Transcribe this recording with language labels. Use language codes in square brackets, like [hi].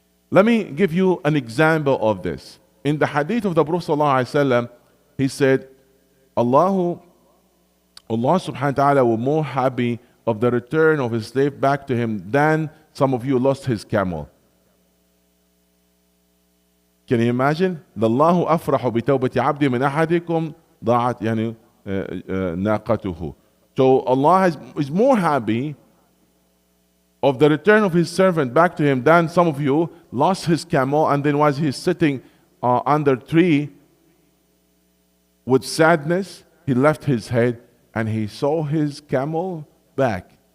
[en] Let me give you an example of this. In the hadith of the Prophet ﷺ, he said, Allah subhanahu wa ta'ala will more happy of the return of his slave back to him than some of you lost his camel. Can you imagine? [ar] لله أفرح بتوبة عبد من أحدكم ضاعت يعني ناقته. [en] So Allah is more happy of the return of his servant back to him than some of you lost his camel, and then was he sitting under a tree with sadness, he left his head and he saw his camel back.